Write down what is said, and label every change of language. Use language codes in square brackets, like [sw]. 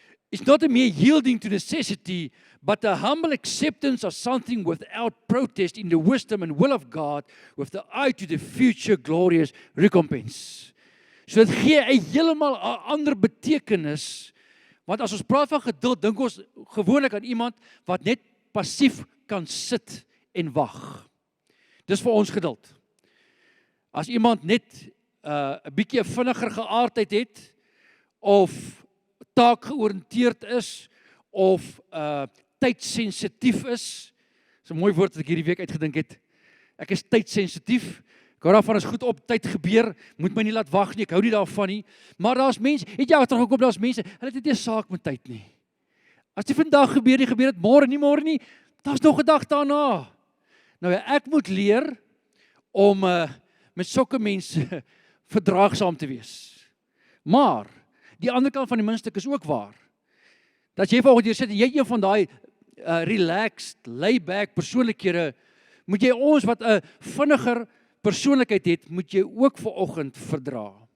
[en] It's not a mere yielding to necessity, but a humble acceptance of something without protest in the wisdom and will of God with the eye to the future glorious recompense. [af] So dit gee 'n heeltemal 'n ander betekenis. Want as ons praat van geduld, dink ons gewoonlik aan iemand wat net passief kan sit en wag. Dis vir ons geduld. As iemand net 'n bietjie vinniger geaardheid het, of taakgeoriënteerd is, of tydsensitief is. Dis 'n mooi woord wat ek hierdie week uitgedink het. Ek is tydsensitief. Ek hou daarvan as goed op tyd gebeur, moet my nie laat wag nie, ek hou nie daarvan nie. Maar daar's mense, het jy agtergekom, daar's mense, hulle het nie 'n saak met tyd nie. As dit vandag gebeur dit môre nie, daar's nog 'n dag daarna. Nou ja, ek moet leer om met sulke mense verdraagsaam te wees. Maar die ander kant van die muntstuk is ook waar. Dat jy vanoggend hier sit en jy een van daai relaxed, laid-back persoonlikhede, moet jy ons wat 'n vinniger persoonlikheid het, moet jy ook vanoggend verdra.